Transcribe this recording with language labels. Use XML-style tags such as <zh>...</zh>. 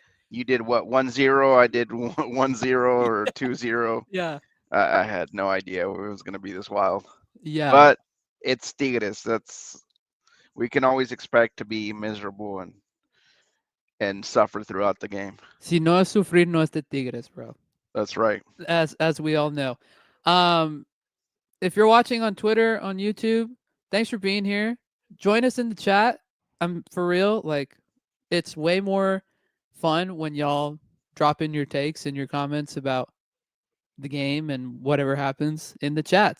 <en>You did what, 1-0? I did 1-0 or 2-0. Yeah. I had no idea it was going to be this wild. Yeah. But it's Tigres. We can always expect to be miserable and suffer throughout the game.</en> <es>Si no es sufrir, no es de Tigres, bro.</es> <en>That's right. As we all know. If you're watching on Twitter, on YouTube, thanks for being here. Join us in the chat. I'm for real. Like, it's way more fun when y'all drop in your takes and your comments about the game and whatever happens in the chat.</en>